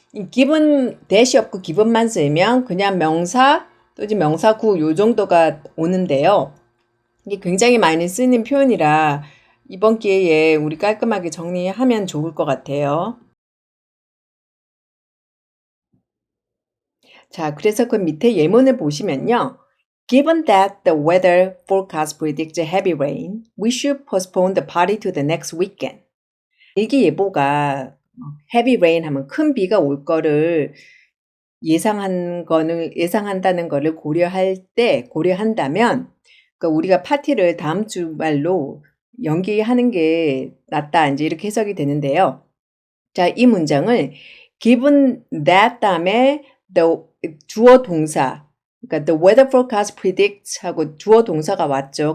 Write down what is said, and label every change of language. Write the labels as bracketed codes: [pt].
[ko] 이 given that이 없고 given만 쓰면 그냥 명사 또는 명사구 요 정도가 오는데요. 이게 굉장히 많이 쓰는 표현이라 이번 기회에 우리 깔끔하게 정리하면 좋을 것 같아요. 자, 그래서 그 밑에 예문을 보시면요. [en] Given that the weather forecast predicts heavy rain, we should postpone the party to the next weekend. [ko] 일기예보가 [en] heavy rain [ko] 하면 큰 비가 올 거를 예상한다는 거를 고려한다면, 그러니까 우리가 파티를 다음 주말로 연기하는 게 낫다. 이제 이렇게 해석이 되는데요. 자, 이 문장을 given that 다음에 the 주어 동사, 그러니까 [en] the weather forecast predicts [ko] 하고 주어 동사가 왔죠.